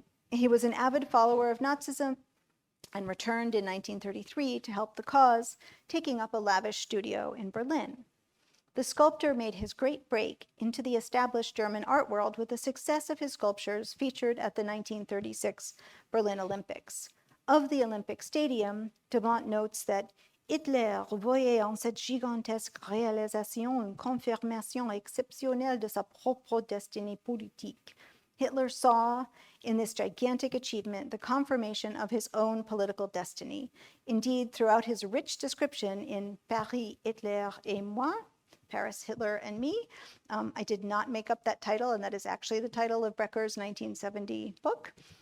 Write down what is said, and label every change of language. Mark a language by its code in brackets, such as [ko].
[en] He was an avid follower of Nazism and returned in 1933 to help the cause, taking up a lavish studio in Berlin. The sculptor made his great break into the established German art world with the success of his sculptures featured at the 1936 Berlin Olympics. Of the Olympic Stadium, de Monte notes that Hitler [fr] voyait en cette gigantesque réalisation une confirmation exceptionnelle de sa propre destinée politique. [en] Hitler saw in this gigantic achievement the confirmation of his own political destiny. Indeed, throughout his rich description in Paris, Hitler et moi, Paris, Hitler, and Me. I did not make up that title, and that is actually the title of Brecker's 1970 book.